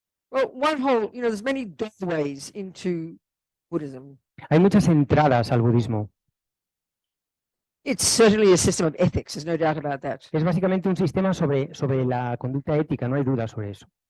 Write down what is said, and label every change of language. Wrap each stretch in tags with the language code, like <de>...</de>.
<en>Well, one whole, there's many doorways into Buddhism.</en> <es>Hay muchas entradas al budismo.</es> <en>It's certainly a system of ethics, there's no doubt about that.</en> <es>Es básicamente un sistema sobre la conducta ética, no hay duda sobre eso.</es>